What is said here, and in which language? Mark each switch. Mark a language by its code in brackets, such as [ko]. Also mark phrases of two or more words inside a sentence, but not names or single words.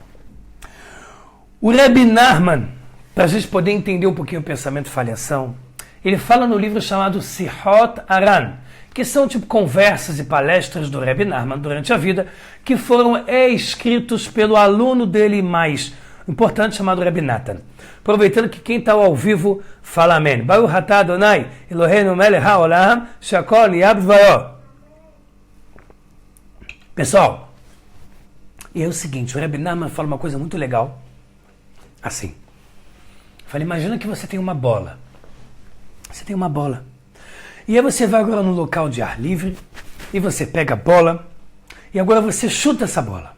[pt] O Rebbe Nachman, para a gente poder entender um pouquinho o pensamento falha e ação, ele fala no livro chamado Sihot Aran, que são tipo conversas e palestras do Rebbe Nachman durante a vida, que foram escritos pelo aluno dele mais importante, chamado Rebbe Natan. Aproveitando que quem está ao vivo, fala amém. [he] ברוך אתה אדני אלהינו מלך העולם שהכל נהיה בדברו. [pt] Pessoal, e é o seguinte, o Rebbe Nachman fala uma coisa muito legal, assim. Fala, imagina que você tem uma bola. Você tem uma bola. E aí você vai agora num local de ar livre e você pega a bola e agora você chuta essa bola.